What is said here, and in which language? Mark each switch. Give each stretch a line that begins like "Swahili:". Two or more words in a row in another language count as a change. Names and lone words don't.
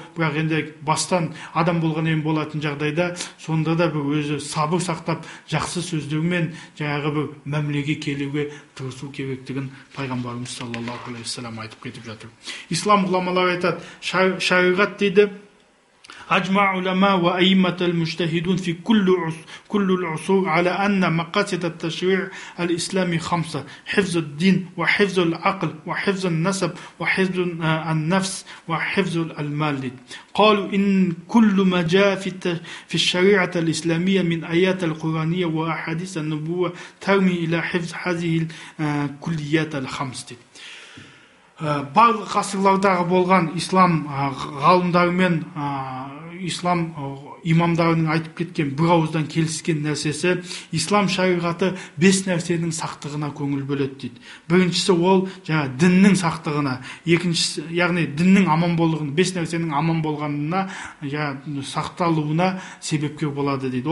Kazakh: Бірақ енді бастан адам болған ең болатын жағдайда сонда да бір өзі сабыр сақтап жақсы сөздермен жаңағы бір мәмілеге келуге тырысу керектігін пайғамбарымыз
Arabic: صلى الله عليه وسلم
Kazakh: айтып кетіп жатыр. Ислам ғұламалары айтады, шариғат дейді,
Arabic: أجمع علماء وأئمة المجتهدون في كل العصور على أن مقاصد التشريع الإسلامي 5: حفظ الدين وحفظ العقل وحفظ النسب وحفظ النفس وحفظ المال. قالوا إن كل ما جاء في الشريعة الإسلامية من آيات القرآنية وأحاديث النبوة ترمي إلى حفظ هذه الكليات الخمس.
Kazakh: Барлық ғасырлардағы болған ислам ғалымдары мен ислам имамдарының айтып кеткен бір ауыздан келіскен нәрсесі, ислам шариғаты 5 нәрсенің сақтығына көңіл бөледі дейді. Біріншісі ол діннің сақтығына, екіншісі яғни діннің аман болуына, 5 нәрсенің аман болғанына, сақталуына себепкер болады дейді.